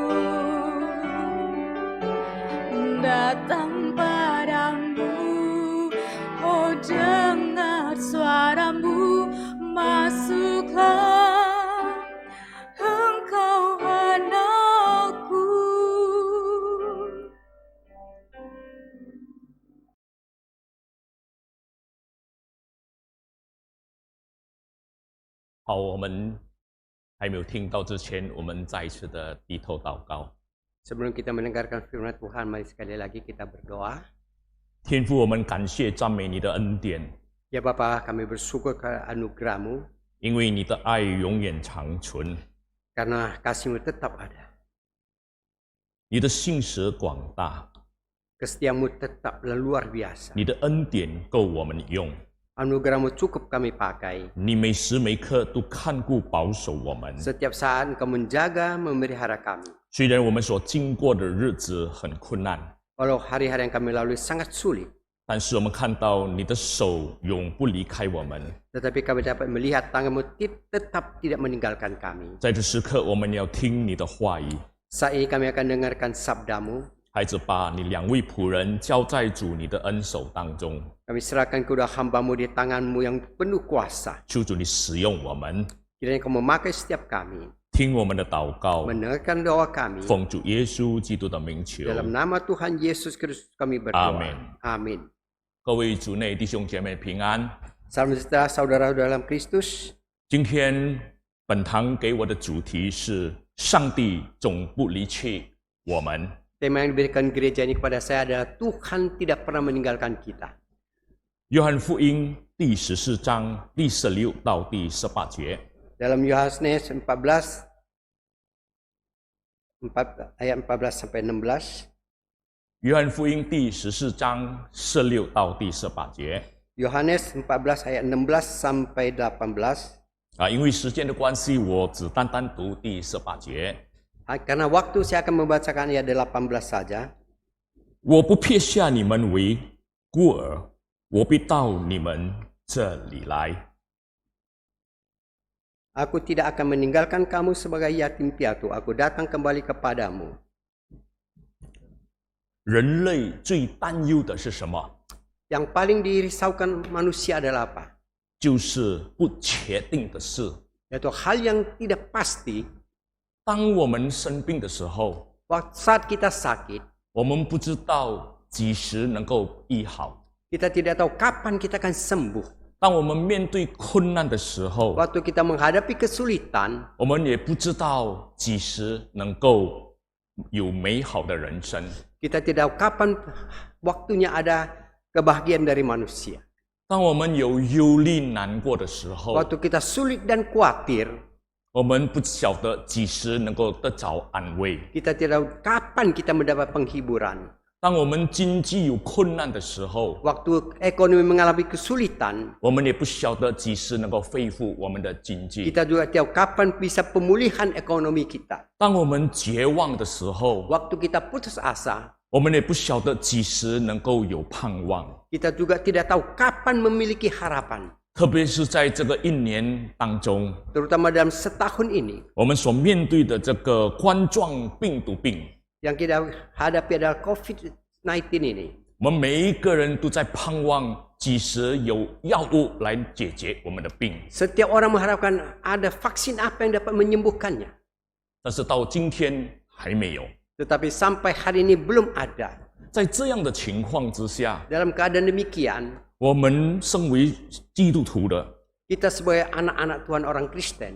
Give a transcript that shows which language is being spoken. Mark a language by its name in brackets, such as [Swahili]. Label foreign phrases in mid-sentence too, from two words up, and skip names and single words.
[Indonesian] Datang padamu, oh dengar suaramu, masuklah engkau anakku. [Chinese] 好，我们还没有听到之前，我们再一次的低头祷告。 [Indonesian] Sebelum kita mendengarkan firman Tuhan, mari sekali lagi kita berdoa. [Chinese] 天父，我们感谢赞美你的恩典， [Indonesian] Ya Bapa, kami bersyukur ke anugerah-Mu [Chinese] 因为你的爱永远长存， [Indonesian] karena kasih-Mu tetap ada. [Chinese] 你的信实广大， [Indonesian] Kesetiaan-Mu tetap luar biasa. [Chinese] 你的恩典够我们用， [Indonesian] Anugerah-Mu cukup kami pakai. [Chinese] 你每时每刻都看顾保守我们。 [Indonesian] Setiap saat Engkau menjaga, memelihara kami. [Chinese] 虽然我们所经过的日子很困难， [Indonesian] Walau hari-hari yang kami lalui sangat sulit, [Chinese] 但是我们看到你的手永不离开我们。 [Indonesian] tetapi kami dapat melihat tangan-Mu tetap tidak meninggalkan kami. [Chinese] 在这时刻，我们要听你的话语。 [Indonesian] Saat ini kami akan dengarkan sabda-Mu. [Chinese] 孩子，把你两位仆人交在主你的恩手当中， [Indonesian] Kami serahkan kedua hamba-Mu di tangan-Mu yang penuh kuasa. [Chinese] 求主你使用我们， [Indonesian] Kiranya Engkau memakai setiap kami, [Chinese] 听我们的祷告， [Indonesian] mendengarkan doa kami. [Chinese] 奉主耶稣基督的名求。 [Indonesian] Dalam nama Tuhan Yesus Kristus kami berdoa. Amin. Amin. [Chinese] 各位主内弟兄姐妹平安。 [Indonesian] Salam sejahtera saudara dalam Kristus. [Chinese] 今天本堂给我的主题是：上帝总不离弃我们。 [Indonesian] Tema yang diberikan gereja ini kepada saya adalah Tuhan tidak pernah meninggalkan kita. [Chinese] 约翰福音第14章第16到第18节。 [Indonesian] Dalam Yohanes 14 ayat 14 sampai 16. [Chinese] 约翰福音第14章16到第18节。 [Indonesian] Yohanes 14 ayat 16 sampai 18. [Chinese] 因为时间的关系，我只单单读第18节。 [Indonesian] Karena waktu saya akan membacakan ayat 18 saja. [Chinese] 我不撇下你们为孤儿，我必到你们这里来。 [Indonesian] Aku tidak akan meninggalkan kamu sebagai yatim piatu. Aku datang kembali kepadamu. [Chinese] 人类最担忧的是什么？ [Indonesian] Yang paling dirisaukan manusia adalah apa? [Chinese] 就是不确定的事。 [Indonesian] Yaitu hal yang tidak pasti. [Chinese] 当我们生病的时候， [Indonesian] Saat kita sakit, [Chinese] 我们不知道几时能够医好。 [Indonesian] kita tidak tahu kapan kita akan sembuh. [Chinese] 当我们面对困难的时候， [Indonesian] Waktu kita menghadapi kesulitan, [Chinese] 我们也不知道几时能够有美好的人生。 [Indonesian] kita tidak tahu kapan waktunya ada kebahagiaan dari manusia. [Chinese] 当我们有忧虑难过的时候， [Indonesian] Waktu kita sulit dan khawatir, [Chinese] 我们不晓得几时能够得着安慰。 [Indonesian] kita tidak tahu kapan kita mendapat penghiburan. [Chinese] 当我们经济有困难的时候， [Indonesian] Waktu ekonomi mengalami kesulitan, [Chinese] 我们也不晓得几时能够恢复我们的经济。 [Indonesian] kita juga tahu kapan bisa pemulihan ekonomi kita. [Chinese] 当我们绝望的时候， [Indonesian] Waktu kita putus asa, [Chinese] 我们也不晓得几时能够有盼望。 [Indonesian] kita juga tidak tahu kapan memiliki harapan. [Chinese] 特别是在这个一年当中， [Indonesian] Terutama dalam setahun ini, [Chinese] 我们所面对的这个冠状病毒病， [Indonesian] yang kita hadapi adalah COVID-19 ini. [Chinese] 我们每一个人都在盼望几时有药物来解决我们的病。 [Indonesian] Setiap orang mengharapkan ada vaksin apa yang dapat menyembuhkannya. [Chinese] 但是到今天还没有。 [Indonesian] Tetapi sampai hari ini belum ada. [Chinese] 在这样的情况之下， [Indonesian] Dalam keadaan demikian, [Chinese] 我们身为基督徒的， [Indonesian] kita sebagai anak-anak Tuhan orang Kristen,